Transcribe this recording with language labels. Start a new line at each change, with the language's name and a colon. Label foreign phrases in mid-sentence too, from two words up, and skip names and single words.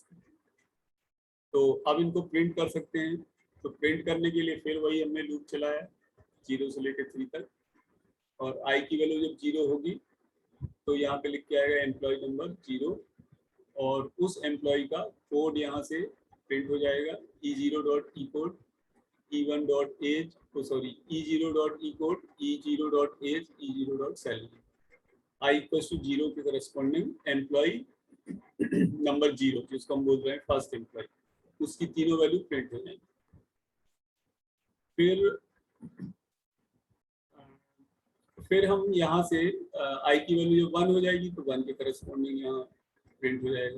Hindi: तो अब इनको प्रिंट कर सकते हैं। तो प्रिंट करने के लिए फिर वही हमने लूप चलाया 0 से लेकर 3 तक, और i की वैल्यू जब 0 होगी तो यहाँ पे लिख के आएगा
English: employee number
Hindi: 0, और उस एम्प्लॉय का कोड यहाँ से प्रिंट हो जाएगा E0.eCode, E1.age, सॉरी E0.eCode, E0.age, E0.salary, i
English: equals to
Hindi: 0 के
English: corresponding employee number
Hindi: 0, जिसको हम बोल रहे हैं
English: first employee,
Hindi: उसकी तीनों वैल्यू प्रिंट हो जाएंगी। फिर हम यहाँ से i की वैल्यू जब 1 हो जाएगी तो 1 के करस्पॉन्डिंग यहाँ प्रिंट हो जाएगा।